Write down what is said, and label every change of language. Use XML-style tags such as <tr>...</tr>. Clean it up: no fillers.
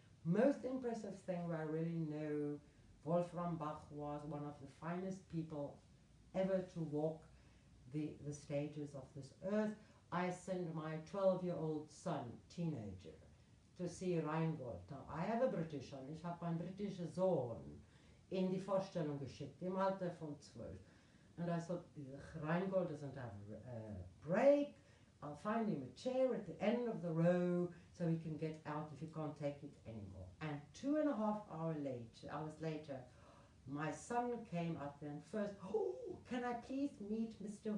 <en>Most impressive thing where I really know Wolfram Bach was one of the finest people ever to walk the stages of this earth. I sent my 12-year-old son, teenager, to see Rheingold. Now, I have a British son.</en> <de>Ich habe meinen britischen Sohn in die Vorstellung geschickt, im Alter von 12.</de> <en>And I thought, Rheingold doesn't have a break. I'll find him a chair at the end of the row so he can get out if he can't take it anymore. And 2.5 hours later, my son came up there and first, can I please meet Mr.</en>